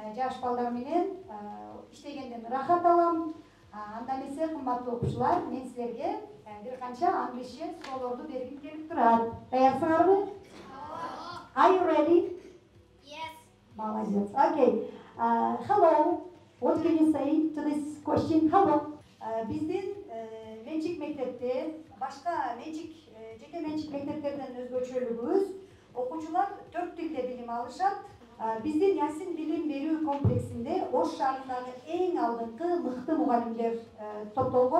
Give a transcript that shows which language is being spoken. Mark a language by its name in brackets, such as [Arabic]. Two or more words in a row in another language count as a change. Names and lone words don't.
[Kyrgyz] жаш балдар менен иштегенден ырахат алам. Анда эмесе кымбаттуу окуучулар, мен силерге бир канча англисче суроолорду бергим келип турат. Даярсыңарбы? [English] Are you ready? Yes. Молодец. Okay. Hello. What can you say to this question? Hello. [Kyrgyz] Биздин менчик мектепте, башка менчик, жеке менчик мектептерден өзгөчөлүгүбүз, окуучулар 4 тилде билим алышат. Биздин Ясин билим берүү комплексинде Ош шаарындагы эң алдыңкы мыкты мугалимдер топтолгон.